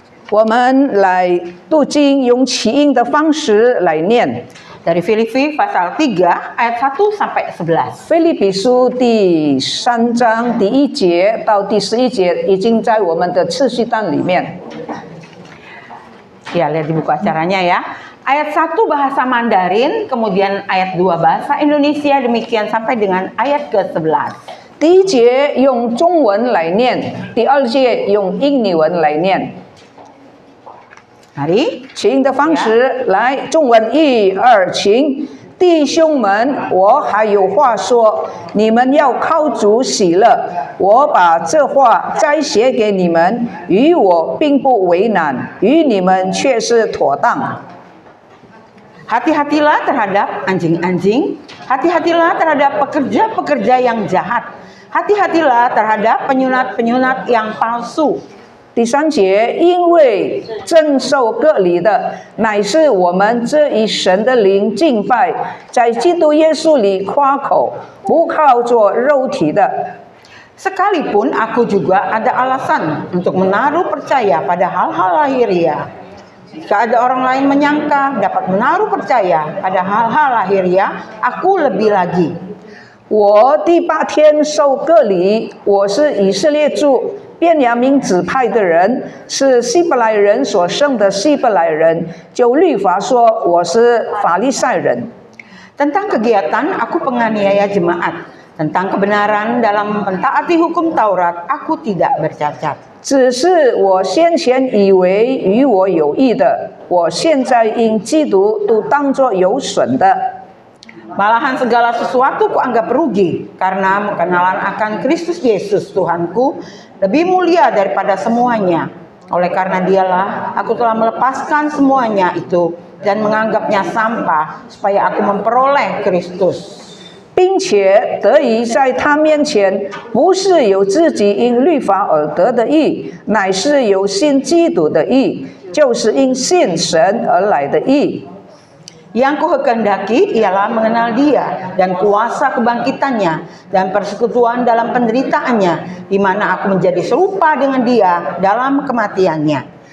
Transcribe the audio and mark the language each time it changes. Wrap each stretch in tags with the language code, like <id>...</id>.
<zh>我们来读经，用起音的方式来念。</zh> <id>Dari Filipi pasal 3 ayat 1 sampai 11.</id> <zh>腓立比书第3章第1节到第11节已经在我们的次序单里面。</zh> <id>Ya, lihat di buku acaranya ya. Ayat 1 bahasa Mandarin, kemudian ayat 2 bahasa Indonesia, demikian sampai dengan ayat ke-11.</id> <zh>第1节用中文来念，第2节用印尼文来念。</zh> <id>Mari.</id> <zh>起音的方式来，中文1、2，请。弟兄们，我还有话说，你们要靠主喜乐。我把这话再写给你们，与我并不为难，与你们却是妥当。</zh> <id>Hati-hatilah terhadap anjing-anjing, hati-hatilah terhadap pekerja-pekerja yang jahat, hati-hatilah terhadap penyunat-penyunat yang palsu.</id> <zh>第3节，因为正受割礼的，乃是我们这一神的灵敬拜，在基督耶稣里夸口，不靠着肉体的。</zh> <id>Sekalipun aku juga ada alasan untuk menaruh percaya pada hal-hal lahiriah. Jika ada orang lain menyangka dapat menaruh percaya pada hal-hal lahiriah, aku lebih lagi.</id> <zh>我第8天受割礼，我是以色列族便雅悯支派的人，是希伯来人所生的希伯来人。就律法说，我是法利赛人。</zh> <id>Tentang kegiatan, aku penganiaya jemaat. Tentang kebenaran dalam mentaati hukum Taurat, aku tidak bercacat.</id> <zh>只是我先前以为与我有益的，我现在因基督都当作有损的。</zh> <id>Malahan segala sesuatu kuanggap rugi karena kenalan akan Kristus Yesus Tuhanku lebih mulia daripada semuanya. Oleh karena dialah aku telah melepaskan semuanya itu dan menganggapnya sampah supaya aku memperoleh Kristus.</id> <zh>并且得以在他面前，不是有自己因律法而得的义，乃是有信基督的义，就是因信神而来的义。</zh> <id>Yang kukehendaki ialah mengenal Dia dan kuasa kebangkitannya dan persekutuan dalam penderitaannya, di mana aku menjadi serupa dengan Dia dalam kematiannya.</id>